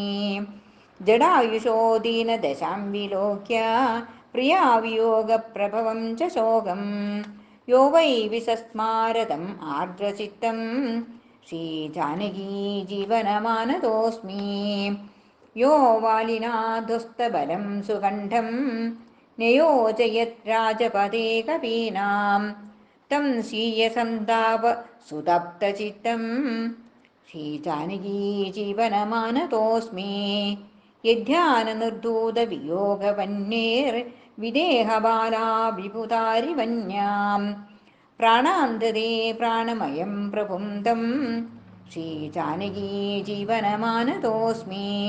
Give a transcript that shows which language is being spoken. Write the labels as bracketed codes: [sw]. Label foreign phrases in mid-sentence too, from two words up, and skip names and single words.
[sa] ജഡായുഷോ ദീനദശാം വിലോക്യ പ്രിയാവിയോഗപ്രഭവം ച ശോകം യോ വൈ വിസസ്മാരതം ആർദ്രചിത്തം ശ്രീജാനകീ ജീവനമാനതോऽസ്മി. യോ വാലിനാധുസ്തബലം സുകണ്ഠം നയോജയത് രാജപദേ കപീനാം തം സ്वीयसन्ताप सुतप्तचित्तं श्रीजानकी जीवनमानतोऽस्मि. यध्याननिर्धूतवियोगवह्नेर्विदेहबाला विभुतारिवन्यां प्राणान्तरे प्राणमयं प्रभुं तं श्रीजानकी जीवनमानतोऽस्मि.